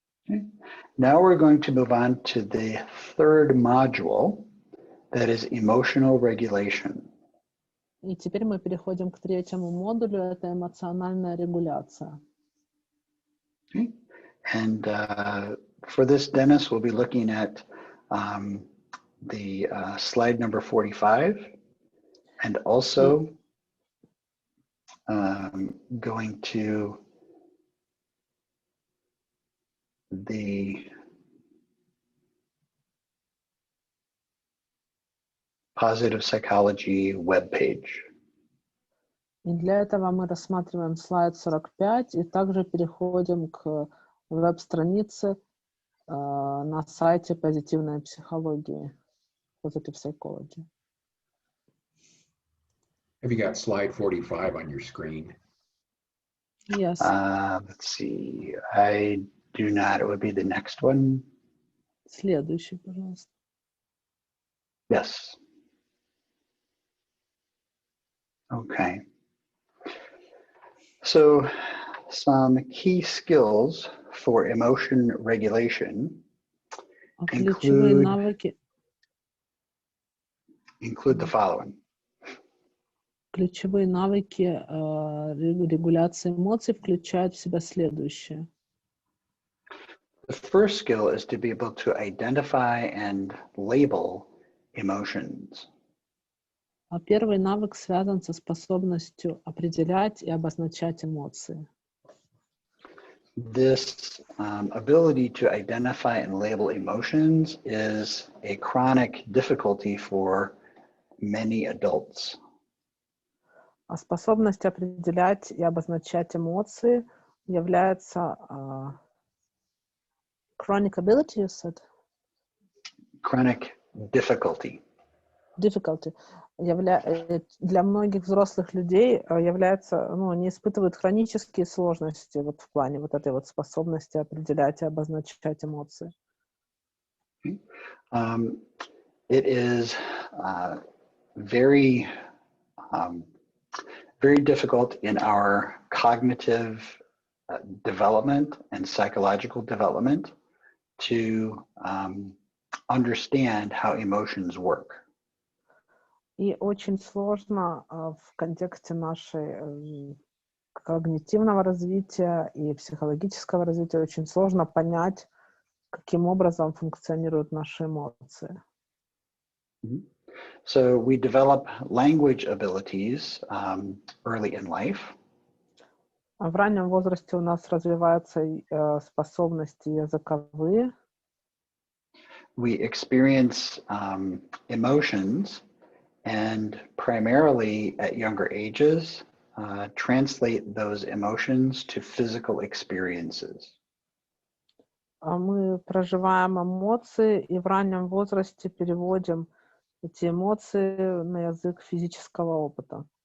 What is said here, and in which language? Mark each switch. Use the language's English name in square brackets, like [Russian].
[English] Okay. Now we're going to move on to the third module, that is emotional regulation. [Russian] И теперь мы переходим к третьему модулю, это эмоциональная регуляция. [English] Okay. And for this, Dennis will be looking at the slide number 45, and also going to the Positive Psychology webpage. [Russian] И для этого мы рассматриваем слайд 45 и также переходим к веб-странице на сайте позитивной психологии, Positive Psychology. [English] Have you got slide 45 on your screen? Yes. Let's see. I do not. It would be the next one. [Russian] Следующий, пожалуйста. [English] Yes. Okay. So some key skills for emotion regulation [Russian] Ключевые навыки. [English] include the following. [Russian] Ключевые навыки регуляции эмоций включают в себя следующее. [English] The first skill is to be able to identify and label emotions. [Russian] А первый навык связан со способностью определять и обозначать эмоции. [English] This ability to identify and label emotions is a chronic difficulty for many adults. [Russian] А способность определять и обозначать эмоции является [English] chronic ability, you said? Chronic difficulty. Difficulty. [Russian] Для многих взрослых людей является, они испытывают хронические сложности вот в плане вот этой вот способности определять и обозначать эмоции. [English] It is very difficult in our cognitive development and psychological development to understand how emotions work. [Russian] И очень сложно в контексте нашей когнитивного развития и психологического развития, очень сложно понять, каким образом функционируют наши эмоции. [English] So we develop language abilities early in life. [Russian] В раннем возрасте у нас развиваются способности языковые. [English] We experience emotions and primarily at younger ages translate those emotions to physical experiences. [Russian] Мы проживаем эмоции и в раннем возрасте переводим эти эмоции на язык физического опыта.